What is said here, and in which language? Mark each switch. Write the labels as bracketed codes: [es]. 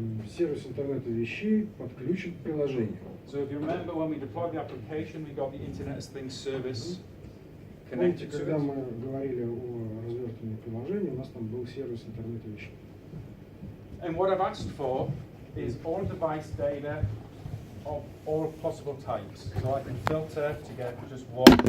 [ru] Сервис интернета вещей подключен к приложению. [en] So if you remember when we deployed the application, we got the Internet of Things service [ru] Помните, [en] connected to [ru] когда [en] it. [ru] мы говорили о развертывании приложения, у нас там был сервис интернета вещей. [en] And what I've asked for is all device data of all possible types. So I can filter to get just one.